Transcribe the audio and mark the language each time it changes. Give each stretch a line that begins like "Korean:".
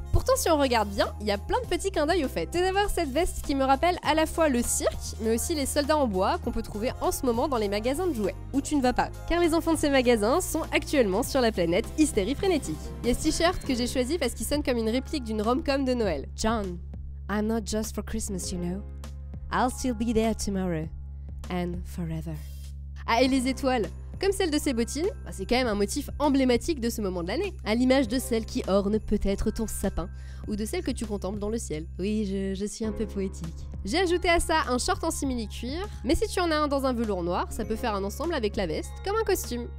French: Pourtant si on regarde bien, il y a plein de petits clins d'œil au fait. Tout d'abord cette veste qui me rappelle à la fois le cirque mais aussi les soldats en bois qu'on peut trouver en ce moment dans les magasins de jouets. Où tu ne vas pas, car les enfants de ces magasins sont actuellement sur la planète hystérie frénétique. Il y a ce t-shirt que j'ai choisi parce qu'il sonne comme une réplique d'une rom-com de Noël.
English: John, I'm not just for Christmas, you know. I'll still be there tomorrow and forever.
French: Ah, et les étoiles, comme celle de ses bottines, c'est quand même un motif emblématique de ce moment de l'année, à l'image de celle qui orne peut-être ton sapin, ou de celle que tu contemples dans le ciel. Oui, je suis un peu poétique. J'ai ajouté à ça un short en simili-cuir, mais si tu en as un dans un velours noir, ça peut faire un ensemble avec la veste, comme un costume.